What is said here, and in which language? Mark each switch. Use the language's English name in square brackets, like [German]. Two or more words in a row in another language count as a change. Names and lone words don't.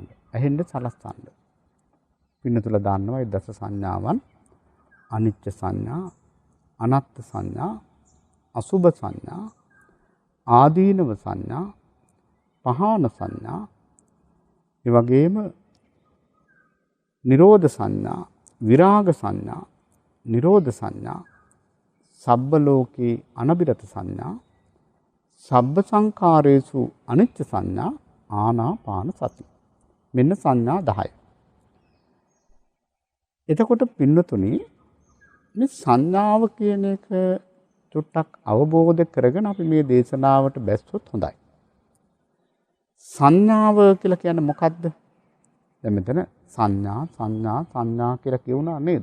[Sinhala] ඇහෙන්න සලස්වන්න. පින්නතුල දන්නවා මේ දස සංඥාවන් අනිච්ච සංඥා, අනත්ත් සංඥා, අසුභ සංඥා, ආදීනව සංඥා, පහාන සංඥා, ඒ වගේම නිරෝධ සංඥා, විරාග සංඥා, නිරෝධ සංඥා, [Pali] සබ්බ ලෝකේ අනබිරත [Sinhala] සංඥා, [Pali] සබ්බ සංඛාරේසු අනිච්ච [Sinhala] සංඥා, [Pali] ආනාපාන සති. [Sinhala] මෙන්න සංඥා 10. එතකොට පින්නතුනි මේ සංඥාව කියන එක චුට්ටක් අවබෝධ කරගෙන අපි මේ දේශනාවට බැස්සොත් හොඳයි. සංඥාව කියලා කියන්නේ මොකද්ද? දැන් මෙතන සංඥා කියලා කියුණා නේද?